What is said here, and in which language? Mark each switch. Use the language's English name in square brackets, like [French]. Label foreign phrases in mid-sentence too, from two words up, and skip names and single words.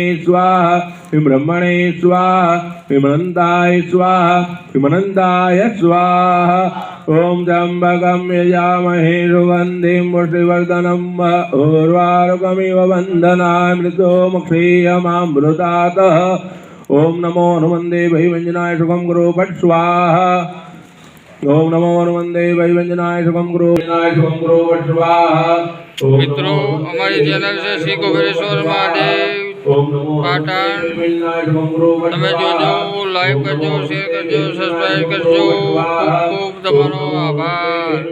[Sanskrit] स्वाहा ब्रह्मणे स्वाहा अनन्ताय स्वाहा अनन्ताय स्वाहा ओम त्र्यंबकं यजामहे सुगन्धिं पुष्टिवर्धनं उर्वारुकमिव बन्धनामृतो मुक्षीयमामृतात् ओम नमो हनुमते वैवञ्जनाय शुभं गुरु पट स्वाहा ओम नमो हनुमते वैवञ्जनाय शुभं गुरु पट स्वाहा [Gujarati] મિત્રો અમારી ચેનલ છે શ્રી કુબેરેશ્વર મહાદેવ પાટણ તમે જોજો લાઈક કરજો શેર કરજો સબસ્ક્રાઈબ કરજો ખૂબ ખૂબ તમારો આભાર।